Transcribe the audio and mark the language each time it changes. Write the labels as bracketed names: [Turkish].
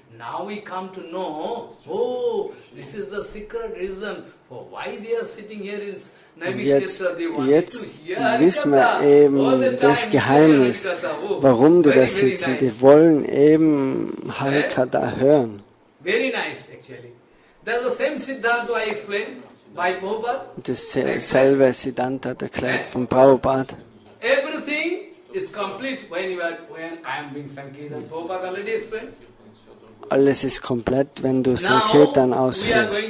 [English] Now we come to know, oh, this is the secret reason for why they are sitting here in [German] Und jetzt wissen wir eben das Geheimnis, warum die da sitzen. Die wollen eben Hare Katha hören. [English] Very nice, actually. That's the same Siddhanta I explained by Prabhupada. [German] Dasselbe Siddhanta erklärt von Prabhupada. [English] Everything is complete when I am being Sankirtan. Prabhupada already explained. [German] Alles ist komplett, wenn du Sankirtan ausführst.